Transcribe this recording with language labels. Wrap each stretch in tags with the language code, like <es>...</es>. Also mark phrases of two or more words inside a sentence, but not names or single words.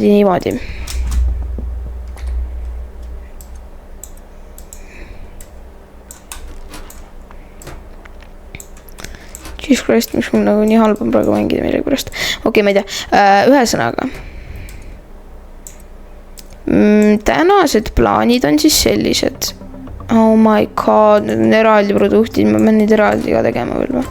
<en>Jesus Christ,</en> <et>mis mul nagu nii halb on praegu mängida millegi pärast. Okei, ma ei tea. Ühesõnaga. Tänased plaanid on siis sellised.</et> <en>Oh my god,</en> <et>need on eraldi produktid, ma pean neid eraldi ka tegema veel või?</et>